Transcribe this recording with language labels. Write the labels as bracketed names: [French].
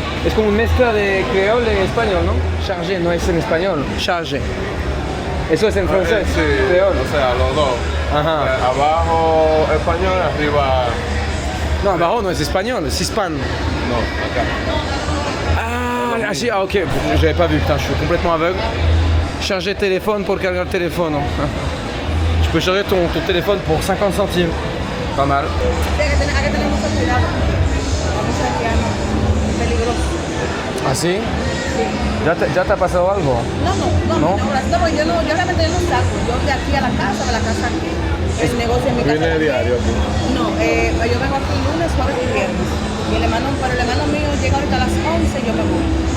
[Spanish] Es como una mezcla de creol y español, ¿no? Charger, no es en español. Charger. Eso es en francés. Sí, Creol. o sea, los dos. Ajá. Abajo español, arriba. No, abajo no es español, es hispan. No, acá. Ah, si, ah, ok. [French] J'avais pas vu, putain, je suis complètement aveugle. Charger téléphone pour cargar téléphone. Tu peux charger ton téléphone pour 50 centimes. Pas mal. [Spanish] Hay que tener mucho cuidado. La mucha haitiana. Es peligroso. ¿Ah, sí? Sí. ¿Ya te ha pasado algo? No, porque yo realmente no saco. Yo de aquí a la casa, de la casa aquí. El negocio en mi casa. Viene diario aquí. No, yo vengo aquí lunes, jueves y viernes. Pero el hermano mío llega ahorita a las 11 y yo me voy.